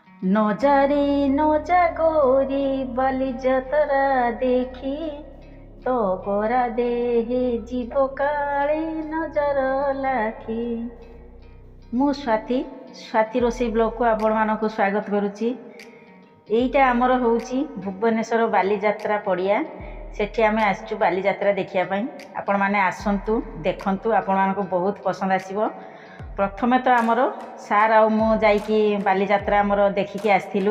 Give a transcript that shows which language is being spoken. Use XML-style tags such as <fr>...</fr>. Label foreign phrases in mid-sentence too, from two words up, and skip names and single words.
<or>নজারে নজা গোরি বালিযাত্রা দেখি তো গোরা দেহে জীব কাଳେ নজର লাখি। ମୁଁ ସ୍ୱାତି ରୋଷେଇ ବ୍ଲଗ୍କୁ ଆପଣମାନଙ୍କୁ ସ୍ୱାଗତ କରୁଛି। ଏଇଟା ଆମର ହେଉଛି ଭୁବନେଶ୍ୱର ବାଲିଯାତ୍ରା ପଡ଼ିଆ। ସେଠି ଆମେ ଆସିଛୁ ବାଲିଯାତ୍ରା ଦେଖିବା ପାଇଁ। ଆପଣମାନେ ଆସନ୍ତୁ, ଦେଖନ୍ତୁ, ଆପଣମାନଙ୍କୁ ବହୁତ ପସନ୍ଦ ଆସିବ। ପ୍ରଥମେ ତ ଆମର ସାର୍ ଆଉ ମୁଁ ଯାଇକି ବାଲିଯାତ୍ରା ଆମର ଦେଖିକି ଆସିଥିଲୁ।</or>